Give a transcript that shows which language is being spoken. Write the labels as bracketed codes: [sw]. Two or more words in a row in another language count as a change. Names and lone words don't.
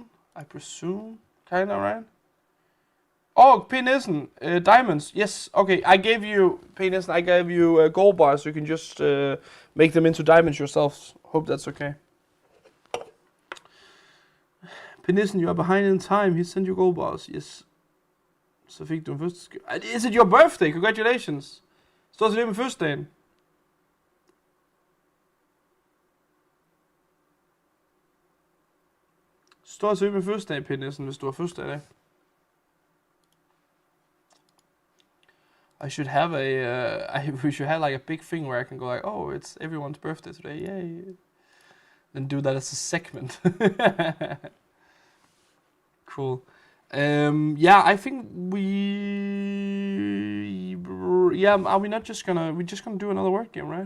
[en] I presume. Kinda, right? Oh, P. Nissen, diamonds. Yes, okay. I gave you, P. Nissen, I gave you gold bars, so you can just make them into diamonds yourselves. Hope that's okay. P. Nissen, you are behind in time. He sent you gold bars. Yes. [da] Så fik du en fødselsdag. [en] Is it your birthday? Congratulations. [da] Står tillykke med fødselsdagen. Står tillykke med fødselsdagen, P. Nissen, hvis du har fødselsdag i dag. [en] I should have we should have like a big thing where I can go like, oh, it's everyone's birthday today, yay. And do that as a segment. Cool. Yeah, I think are we not just gonna, we're just gonna do another word game, right?